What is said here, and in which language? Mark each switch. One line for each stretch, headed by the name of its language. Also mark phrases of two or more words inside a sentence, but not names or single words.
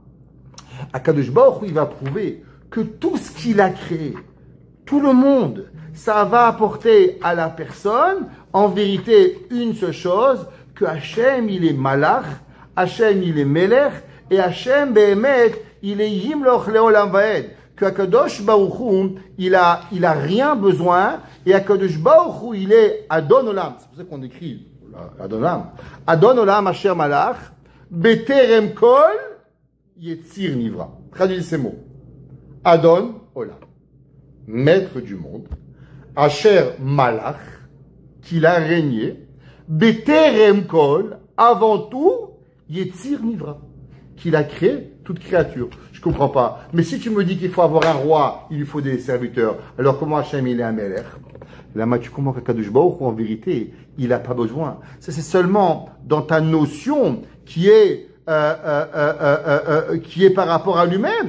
Hebrew: הקדוש ברוך הוא,
French: il va prouver que tout ce qu'il a créé, tout le monde, ça va apporter à la personne, en vérité, une seule chose, que Hachem, il est Malach, Hachem, il est Melech, et Hachem, Behemet, il est
Hebrew: ימלוך לעולם ועד.
French: Que
Hebrew: הקדוש ברוך הוא,
French: il a rien besoin, et
Hebrew: הקדוש ברוך הוא,
French: il est
Hebrew: אדון עולם.
French: C'est pour ça qu'on écrit Adon Olam.
Hebrew: אדון עולם, אשר מלך, בטרם כל יציר נברא.
French: Traduisez ces mots.
Hebrew: אדון עולם,
French: maître du monde,
Hebrew: אשר מלך,
French: qu'il a régné,
Hebrew: בטרם כל,
French: avant tout,
Hebrew: יציר נברא,
French: qu'il a créé toute créature. Je comprends pas. Mais si tu me dis qu'il faut avoir un roi, il lui faut des serviteurs, alors comment Hachem il est un Melech? Là, tu comprends qu'
Hebrew: הקדוש ברוך הוא,
French: en vérité, il n'a pas besoin. Ça, c'est seulement dans ta notion qui est par rapport à lui-même.